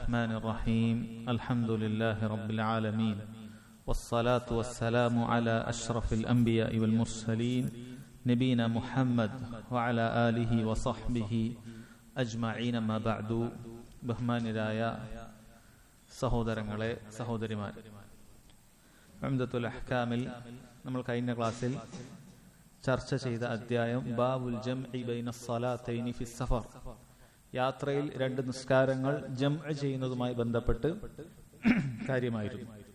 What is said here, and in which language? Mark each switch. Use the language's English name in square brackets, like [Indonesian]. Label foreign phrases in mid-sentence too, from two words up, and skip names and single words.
[Arabic] الرحمن الرحيم الحمد لله رب العالمين والصلاة والسلام على أشرف الأنبياء والمرسلين نبينا محمد وعلى آله وصحبه أجمعين ما بعد [Malayalam] ബഹുമാന്യരായ സഹോദരങ്ങളെ സഹോദരിമാരെ, ഉംദത്തുൽ അഹ്കാമിൽ നമ്മൾ കഴിഞ്ഞ ക്ലാസ്സിൽ ചർച്ച ചെയ്ത അധ്യായം [Arabic] باب الجمع بين الصلاتين في السفر, [Malayalam] യാത്രയിൽ രണ്ട് നിസ്കാരങ്ങൾ ജംഅ് ചെയ്യുന്നതുമായി ബന്ധപ്പെട്ട് കാര്യമായിരുന്നു.